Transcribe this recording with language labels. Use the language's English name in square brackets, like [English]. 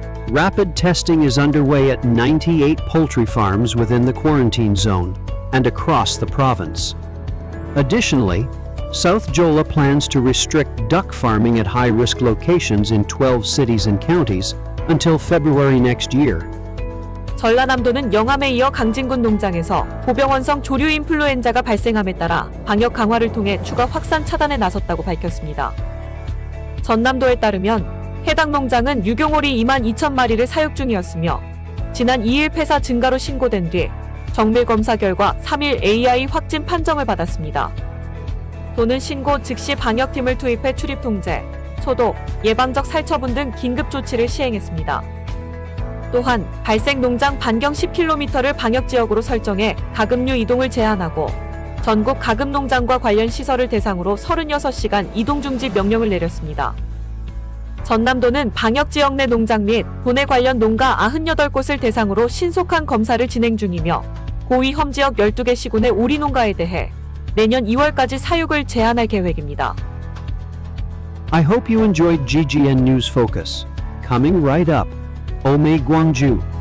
[English] Rapid testing is underway at 98 poultry farms within the quarantine zone and across the province. Additionally, South Jola plans to restrict duck farming at high-risk locations in 12 cities and counties until February next year. [Korean] 전라남도는 영암에 이어 강진군 농장에서 고병원성 조류 인플루엔자가 발생함에 따라 방역 강화를 통해 추가 확산 차단에 나섰다고 밝혔습니다. 전남도에 따르면 해당 농장은 유경오리 22,000마리를 사육 중이었으며 지난 2일 폐사 증가로 신고된 뒤 정밀 검사 결과 3일 AI 확진 판정을 받았습니다. 도는 신고 즉시 방역팀을 투입해 출입 통제, 소독, 예방적 살처분 등 긴급 조치를 시행했습니다. 또한 발생 농장 반경 10km를 방역지역으로 설정해 가금류 이동을 제한하고 전국 가금농장과 관련 시설을 대상으로 36시간 이동 중지 명령을 내렸습니다. 전남도는 방역지역 내 농장 및 도내 관련 농가 98곳을 대상으로 신속한 검사를 진행 중이며 고위험 지역 12개 시군의 오리 농가에 대해 내년 2월까지 사육을 제한할 계획입니다. [English] I hope you enjoyed Ggn News Focus. Coming right up, 오매광주.